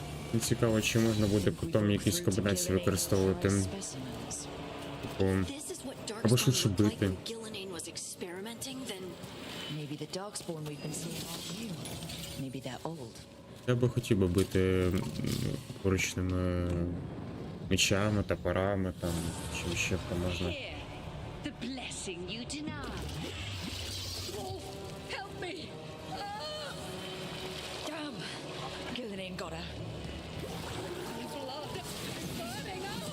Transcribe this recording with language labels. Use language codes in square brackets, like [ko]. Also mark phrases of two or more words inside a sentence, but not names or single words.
[uk] Не цікаво, чи можна буде потім якісь комбінації використовувати. Типу, або швидше бити. [en] Maybe the darkspawn we've been seeing aren't new. Maybe they're old. [uk] Я би хотів би бити поручними мечами, топорами, там, чи ще можна. [en] The blessing you deny. Wolf, help me! Damn! Gillian got her. Blood is burning out!